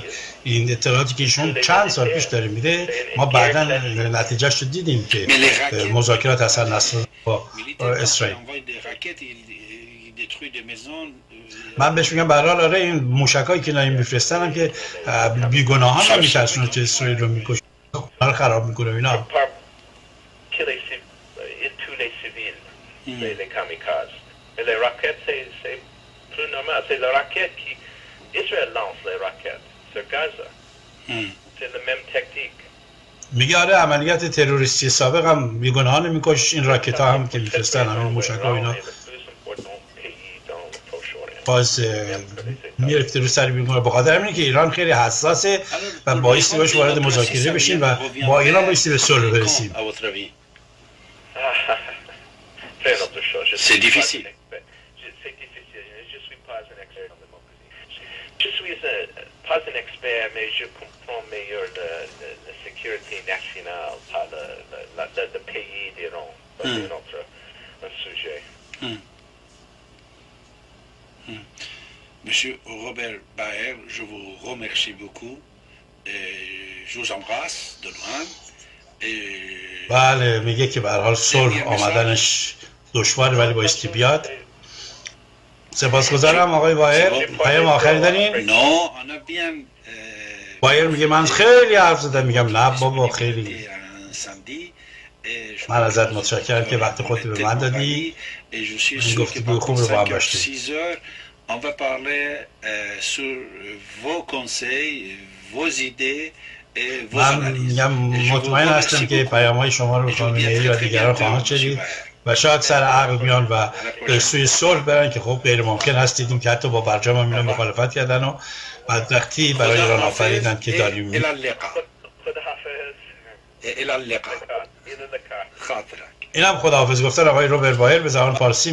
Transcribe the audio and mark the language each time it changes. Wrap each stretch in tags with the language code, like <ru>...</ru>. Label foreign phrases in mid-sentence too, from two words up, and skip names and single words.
<fa>این اطلاعاتی که ایشون چند سال پیش داره میده ما بعداً نتیجهش رو دیدیم که مذاکرات اثر نصرالله با اسرائیل. من بهش میگم به هر حال آره این موشکایی که اینا میفرستن هم که بیگناهان رو میترسونه که اسرائیل رو میکشه، رو خراب میکنه اینا.</fa> <fr>Les kamikazes. Et les raquettes, c'est plus normal. C'est les raquettes qui... Israël lance les raquettes sur Gaza. C'est la même technique.</fr> <fa>میگه آره عملیات تروریستی سابق هم بیگناهان میکش، این راکت ها هم که میفرستن همین موشک ها اینا باز میرفته رو سر بیگناه. بخاطر همینه که ایران خیلی حساسه و بایستی باش وارد مذاکره بشین و با ایران بایستی به صلح برسیم.</fa> <fr>C'est difficile. Je suis pas un expert, mais je comprends mieux la sécurité nationale par le pays d'Iran. C'est notre sujet. Monsieur Robert Baer, je vous remercie beaucoup. Et je vous embrasse de loin.</fr> <fa>بله میگه که به هر حال صلح آمدنش دشوار ولی بایستی بیاد. سپاسگزارم آقای بایر. پیام آخری دارین؟ بایر میگه من خیلی حرف زدم. میگم نه بابا خیلی من ازت متشکرم که وقت خودت به من دادی. این گفتگوی خوب رو با هم داشتیم.</fa> <fr>On va parler sur vos conseils, vos idées et vos</fr> <fa>من میگم مطمئن هستم که پیام‌های شما رو خامنه‌ای و دیگران خواهند شنید و شاید سر عقل بیان و سوی صلح برن که خب غیر ممکن هست. دیدیم که حتی با برجام هم اینا مخالفت کردن و بدبختی برای ایران آفریدن که داریم. اینم خداحافظ گفتن آقای روبرت بایر به زبان فارسی.</fa>